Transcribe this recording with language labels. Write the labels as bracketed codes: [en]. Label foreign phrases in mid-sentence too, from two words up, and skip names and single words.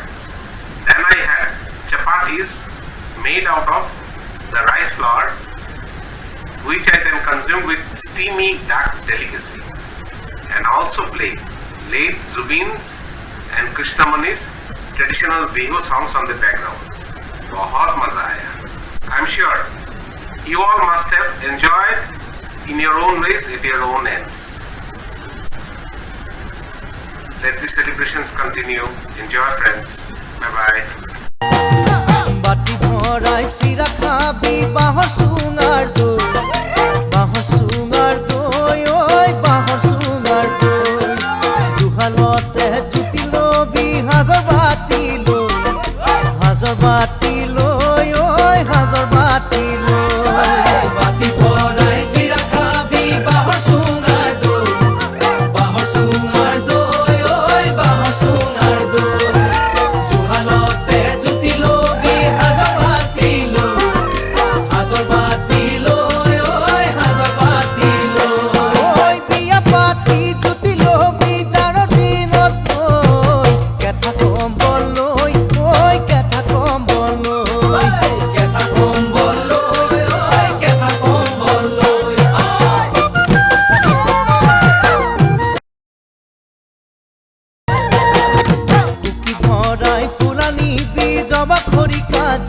[en] Then I had chapatis made out of the rice flour, which I then consumed with steamy duck delicacy, and also played Zubin's and Krishnamuni's traditional Bihu songs on the background. [hi] बहुत मजा आया. [en] I'm sure you all must have enjoyed in your own ways at your own ends. Let the celebrations continue. Enjoy friends. Bye bye. [as] বাটি ভরাই সিরা খাবি বাহর সুঙার দই বাহর সুঙার দই ওই বাহর সুঙার দই দুহালতে জুতি লবি হাজর বাটি লই ওই হাজর বাটি লই বাটি ভরাই সিরা খাবি বাহর সুঙার দই বাহর সুঙার দই ওই বাহর সুঙার দই দুহালতে জুতি লবি হাজর বাটি লই ওই হাজর বাটি লই ওই বিয়া পাতি জুতি লবি জার দিনত কই কেথা কম্বল লই ওই কেথা কম্বল লই কেথা কম্বল লই ওই কেথা কম্বল লই কুকি ভরাই ফুলা নিবি জবা খরিকা